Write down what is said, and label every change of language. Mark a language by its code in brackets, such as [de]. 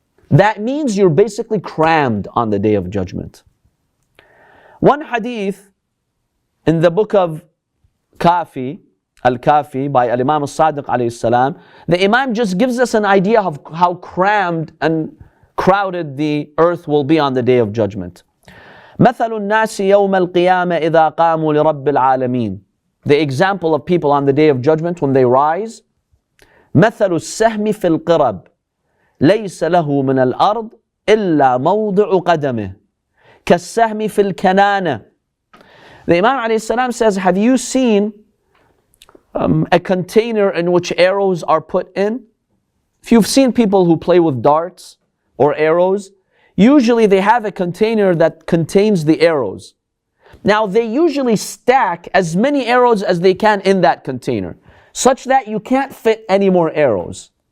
[en] That means you're basically crammed on the day of judgment. One hadith in the book of Al-Kafi by Imam Al-Sadiq alayhi salam, the Imam just gives us an idea of how crammed and crowded the earth will be on the day of judgment. [ar] مثل الناس يوم القيامة إذا قاموا لرب العالمين. [en] The example of people on the day of judgment when they rise. [ar] مثل السهم في القرب ليس له من الأرض إلا موضع قدمه كالسهم في الكنانة. [en] The Imam alayhi salam says, have you seen a container in which arrows are put in? If you've seen people who play with darts or arrows, usually they have a container that contains the arrows. Now they usually stack as many arrows as they can in that container, such that you can't fit any more arrows.